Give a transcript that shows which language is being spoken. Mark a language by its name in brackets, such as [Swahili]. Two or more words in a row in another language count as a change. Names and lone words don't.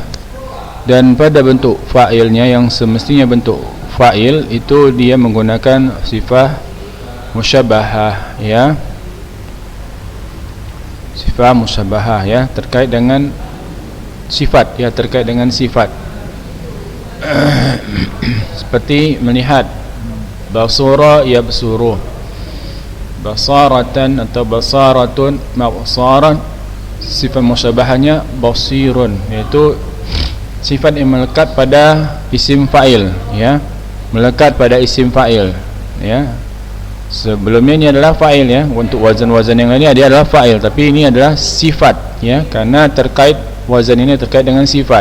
[Indonesian] Dan pada bentuk fa'ilnya yang semestinya bentuk fa'il itu dia menggunakan sifat musyabahah ya. Sifat musyabahah ya, terkait dengan sifat ya, terkait dengan sifat. Seperti melihat, [Arabic] بصر يبصر بصارة [Indonesian] atau [Arabic] بصارة مبصرا [Indonesian] sifat musyabahahnya basirun, yaitu sifat yang melekat pada isim fa'il ya, melekat pada isim fa'il ya. Sebelumnya ini adalah fa'il ya, untuk wazan-wazan yang lainnya dia adalah fa'il, tapi ini adalah sifat ya, karena terkait wazan ini terkait dengan sifat.